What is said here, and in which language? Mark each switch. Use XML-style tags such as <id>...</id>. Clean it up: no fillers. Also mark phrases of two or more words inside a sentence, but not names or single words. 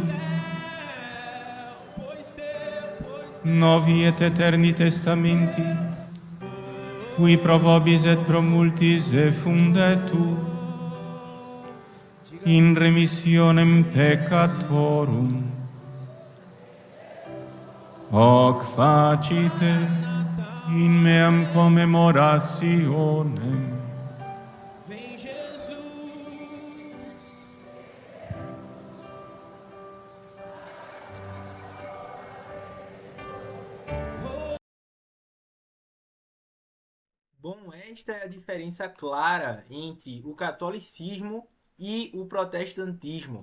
<la>novi et eterni testamenti, qui pro vobis et pro multis effundetur, in remissionem peccatorum. Hoc facite in meam commemorationem.</la> <pt>Bom, esta é a diferença clara entre o catolicismo e o protestantismo.</pt>